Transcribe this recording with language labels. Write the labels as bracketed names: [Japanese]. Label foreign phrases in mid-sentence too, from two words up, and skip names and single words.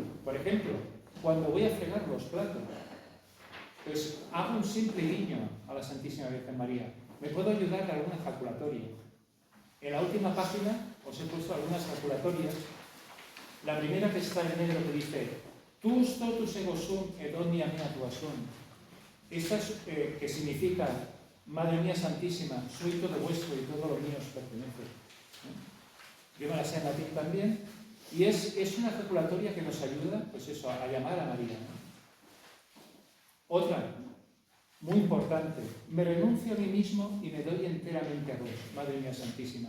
[Spanish] Por ejemplo, cuando voy a fregar los platos, pues hago un simple guiño a la Santísima Virgen María. Me puedo ayudar de alguna ejaculatoria. En la última página os he puesto algunas ejaculatorias. La primera que está en negro que dice [Latin] «Tus totus ego sum et omnia mea tua sum». [Spanish] Esta es, que significa «Madre mía Santísima, soy todo vuestro y todo lo mío os pertenece». Yo me la sé en latín también. Y es una ejaculatoria que nos ayuda, pues eso, a llamar a María, ¿no? Otra, muy importante, me renuncio a mí mismo y me doy enteramente a vos, Madre mía Santísima.